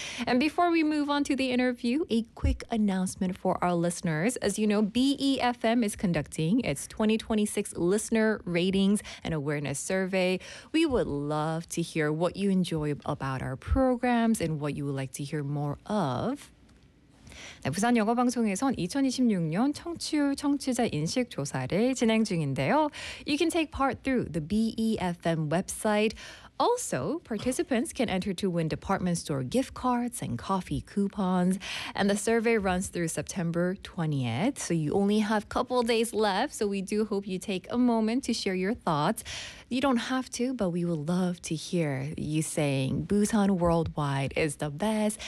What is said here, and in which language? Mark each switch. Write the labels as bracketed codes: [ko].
[en] And before we move on to the interview, a quick announcement for our listeners. As you know, BEFM is conducting its 2026 Listener Ratings and Awareness Survey. We would love to hear what you enjoy about our programs and what you would like to hear more of. [ko] 네, 부산 영어 방송에선 2026년 청취율 청취자 인식 조사를 진행 중인데요. [en] You can take part through the BEFM website. Also, participants can enter to win department store gift cards and coffee coupons. And the survey runs through September 20th, so you only have a couple days left. So we do hope you take a moment to share your thoughts. You don't have to, but we would love to hear you saying Busan Worldwide is the best.